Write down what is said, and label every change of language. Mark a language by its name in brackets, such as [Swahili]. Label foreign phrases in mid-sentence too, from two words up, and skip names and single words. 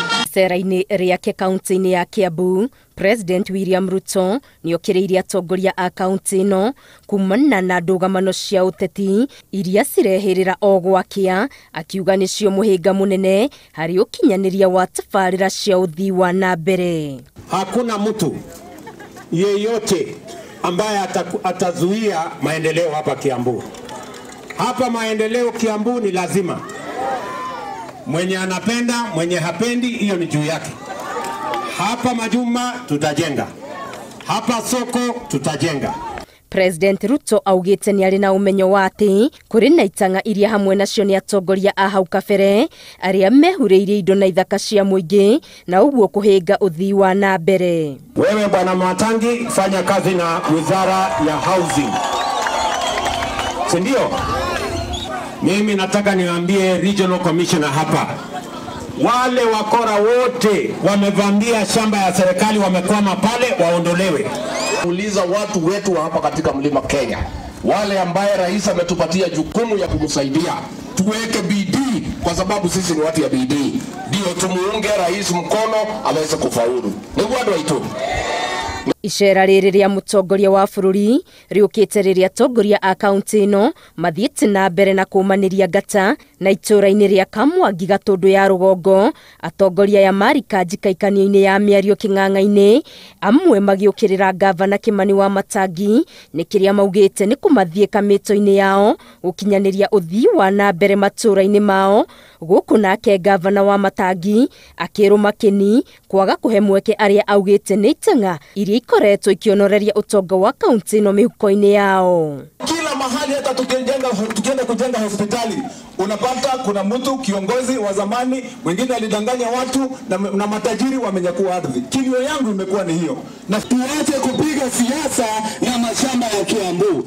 [Kikuyu] Icera-inĩ rĩake kaunti-inĩ ya Kiambu, President William Ruto nĩokĩrĩire atongoria a kaunti ĩno kumana na ndũgamano cia ũteti iria cirehĩrĩra o gwakia, akiuga nĩcio mũhĩnga mũnene harĩ ũkinyanĩria wa tabarĩra cia ũthii wa na mbere. [Swahili] Hakuna mtu yeyote ambaye atazuia maendeleo hapa Kiambu. Hapa maendeleo Kiambu ni lazima. Mwenye anapenda, mwenye hapendi, hiyo ni juu yake. Hapa majumba tutajenga. Hapa soko tutajenga. [Kikuyu] President Ruto augĩte nĩ arĩ na ũmenyo wa atĩ kũrĩ na itanga iria hamwe nacio nĩ atongoria a hau kabere arĩa mehurĩirie indo na ithaka cia mũingĩ na ũguo kũhĩnga ũthii wa na mbere. [Swahili] Wewe bwana Mwatangi, fanya kazi na wizara ya housing. Sindio? Mimi nataka niwaambie [English] regional commissioner [Swahili] hapa, wale wakora wote wamevamia shamba ya serikali wamekwama pale waondolewe. Uliza watu wetu hapa katika mlima Kenya, wale ambaye rais ametupatia jukumu ya kumsaidia, tuweke bidii kwa sababu sisi ni watu ya bidii. Ndio tumuunge rais mkono aweze kufaulu. [Kikuyu] Ni wadu waitu. Icera rĩrĩ rĩa mũtongoria wa bũrũri rĩũkĩte rĩrĩa atongoria a kaunti ĩno mathiĩte na mbere na kũmanĩria ngata na itũũra-inĩ rĩa Kamwangi Gatũndũ ya rũgongo, atongoria ya marika njikaikania-inĩ ya mĩario kĩng'ang'a-inĩ, amwe magĩũkĩrĩra gavana Kimani wa Matangi nĩ kĩrĩa maugĩte nĩ kũmathiĩka mĩto-inĩ yao gũkinyanĩria ũthii wa na mbere matũũra-inĩ mao, gũkũ nake gavana wa Matangi akĩrũma kĩni kwaga kũhe mweke arĩa augĩte nĩ itanga iria ikoretwo ikionoreria utonga wa kaunti ino mihuko-inĩ yao. [Swahili] Kila mahali hata tukienda kujenga hospitali unapata kuna mtu kiongozi wa zamani mwingine alidanganya watu na matajiri wamenyakua ardhi. Kilio yangu imekuwa ni hiyo. Na tuache kupiga siasa na mashamba ya Kiambu.